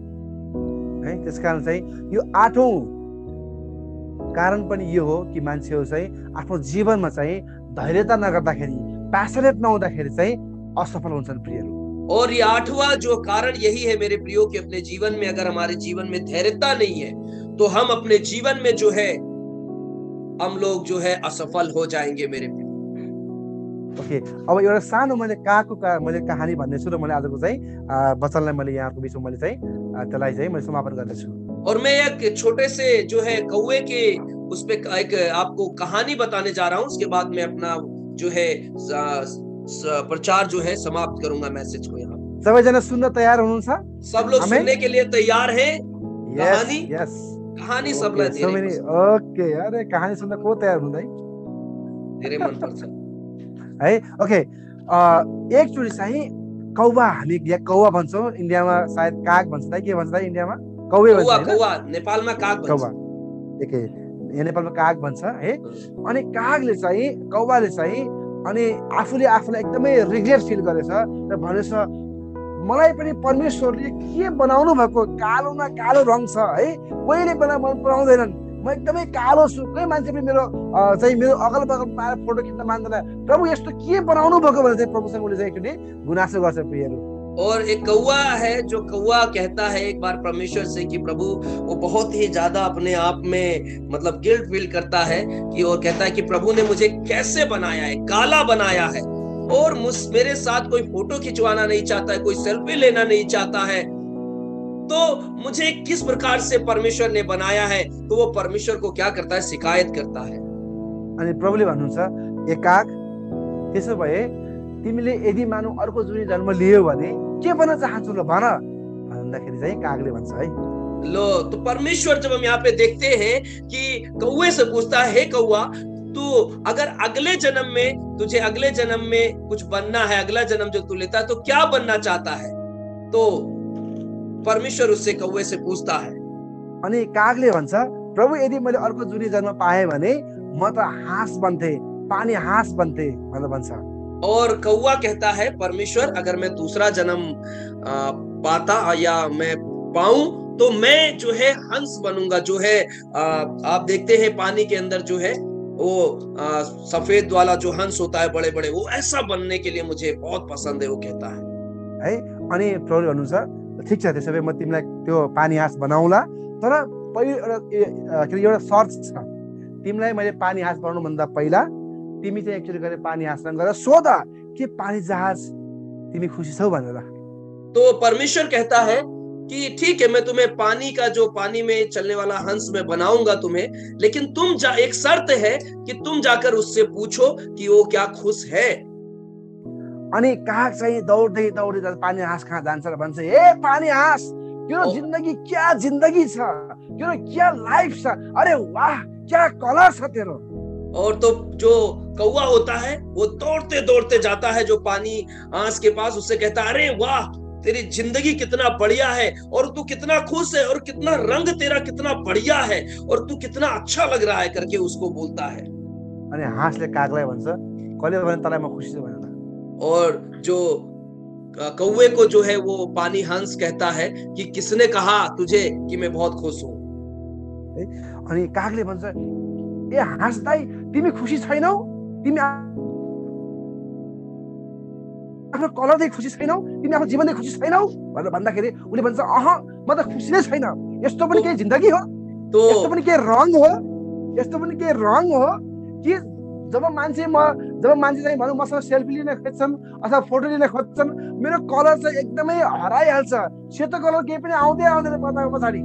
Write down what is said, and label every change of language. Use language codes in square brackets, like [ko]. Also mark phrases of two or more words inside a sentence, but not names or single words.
[ne] त्यसकारण चाहिँ यो 8औं कारण पनि यो हो कि मान्छेहरू चाहिँ आफ्नो जीवनमा चाहिँ धैर्यता नगर्दाखेरि, प्यासनेट नहुँदाखेरि चाहिँ असफल हुन्छन् प्रियहरू। [hi] और ये 8वां जो कारण यही है मेरे प्रियो कि अपने जीवन में अगर हमारे जीवन में धैर्यता नहीं है तो हम अपने जीवन में जो है हम लोग जो है असफल हो जाएंगे मेरे प्रियो। ओके, [ne] अब एउटा सानो मैले मैले कहानी भन्नेछु र मैले आजको चाहिँ वचनलाई मैले यहाँको बिचमा मैले चाहिँ त्यसलाई चाहिँ मैले समापन गर्दैछु। [hi] और मैं एक छोटे से जो है कौवे के उस पे एक आपको कहानी बताने जा रहा हूँ। उसके बाद मैं अपना जो है प्रचार जो है समाप्त करूंगा मैसेज को। [ne] यहाँ सबैजना सुन्न तयार हुनुहुन्छ? [hi] सब लोग सुनने के लिए तैयार हैं? [ne] कहानी कहानी सबलाई धेरै ओके, अरे कहानी सुन्न को तयार हुँदै? धेरै मन पर्छ है। ओके, एकचोटि चाहिँ कौवा, हामी यहाँ कौवा भन्छौँ, इन्डियामा सायद काग भन्छ त, के भन्छ त इन्डियामा? कौवे भन्छ। कौवा नेपालमा काग भन्छ। कौवा एकै यहाँ नेपालमा काग भन्छ है। अनि कागले चाहिँ कौवाले चाहिँ अनि आफूलाई एकदमै [en] regret feel [ne] गरेछ र भनेछ मलाई पनि परमेश्वरले के बनाउनु भएको, कालो न कालो रङ छ है, कोहीले पनि मन पराउँदैनन्, म एकदमै कालो छु, कोही मान्छे पनि मेरो अगल बगल पाएर फोटो खिच्न मान्दैन, प्रभु यस्तो के बनाउनु भएको भनेर चाहिँ प्रभुसँग उसले चाहिँ एकचोटि गुनासो गर्छ प्रियहरू। [hi] और एक कौवा है जो कौवा कहता है एक बार परमेश्वर से कि प्रभु, वो बहुत ही ज्यादा अपने आप में मतलब [en] guilt feel [hi] करता है कि और कहता है कि प्रभु ने मुझे कैसे बनाया है, काला बनाया है, और मेरे साथ कोई फोटो खिंचवाना नहीं चाहता है, कोई सेल्फी लेना नहीं चाहता है, तो मुझे किस प्रकार से परमेश्वर ने बनाया है। तो वो परमेश्वर को क्या करता है, शिकायत करता है। [ne] अनि प्रभुले भन्नुहुन्छ, ए काग, त्यसो भए तिमीले यदि मानौ अर्को जुनी जन्म लियो भने के बन्न चाहन्छौ ल भन भन्दाखेरि चाहिँ कागले भन्छ है। [hi] लो, तो परमेश्वर जब हम यहाँ पे देखते हैं कि कौवे से पूछता है, हे कौवा, तू अगर अगले जन्म में कुछ बनना है, अगला जन्म जो तू लेता है तो क्या बनना चाहता है। तो परमेश्वर उससे कौवे से पूछता है। [ne] अनि कागले भन्छ, प्रभु यदि मैले अर्को जुनी जन्म पाएँ भने म त हाँस बन्थे, पानी हाँस बन्थे भनेर भन्छ। [hi] और कौवा कहता है, परमेश्वर अगर मैं दूसरा जन्म पाता या मैं पाऊं तो मैं जो है हंस बनूंगा, जो है आप देखते हैं पानी के अंदर जो है वो सफेद वाला जो हंस होता है बड़े बड़े, वो ऐसा बनने के लिए मुझे बहुत पसंद है, वो कहता है। [ne] अनि प्रभुले भन्नुहुन्छ, ठिक छ, त्यसो भए म तिमीलाई त्यो पानी हाँस बनाउला, तर एउटा सर्त छ, तिमीलाई मैले पानी हाँस बनाउनु भन्दा पहिला तिमी चाहिँ एकचोटि गएर पानी हाँसमा गएर सोध के पानी जहाज तिमी खुसी छौ भनेर। [hi] तो परमेश्वर कहता है कि ठीक है, मैं तुम्हें पानी का जो पानी में चलने वाला हंस में बनाऊंगा तुम्हें, लेकिन एक शर्त है कि तुम जाकर उससे पूछो कि वो क्या खुश है। [ne] अनि काग चाहिँ दौड्दै दौड्दै पानी हाँस कहाँ जान्छ र भन्छ, ए पानी हाँस, तेरो जिन्दगी क्या जिन्दगी छ, तेरो क्या लाइफ छ, अरे वाह क्या कलर छ तेरो। [hi] और तो जो कौवा होता है वो दौड़ते दौड़ते जाता है जो [ne] पानी हाँस [hi] के पास, उससे कहता है, अरे वाह तेरी जिंदगी कितना बढ़िया है, और तू कितना खुश है, और कितना रंग तेरा कितना बढ़िया है, और तू कितना अच्छा लग रहा है करके उसको बोलता है। [ne] अनि हाँसले कागलाई भन्छ, कहिले भने तँलाई म खुसी छु भनेर। [hi] और जो कौवे को जो है वो पानी हंस कहता है कि किसने कहा तुझे कि मैं बहुत खुश हूँ। [ne] अनि कागले भन्छ, ए हाँस दाइ, तिमी खुसी छैनौ, तिमी आफ्नो कलर देखि खुसी छैनौ, तिमी आफ्नो जीवन देखि खुसी छैनौ भनेर भन्दाखेरि उले भन्छ, अह म त खुसी नै छैन, यस्तो पनि केही जिन्दगी हो, यस्तो पनि केही रङ हो, यस्तो पनि केही रङ हो कि जब मान्छे चाहिँ भनौँ मसँग सेल्फी लिन खोज्छन् अथवा फोटो लिन खोज्छन्, मेरो कलर चाहिँ एकदमै हराइहाल्छ, सेतो कलर केही पनि आउँदैन पछाडि।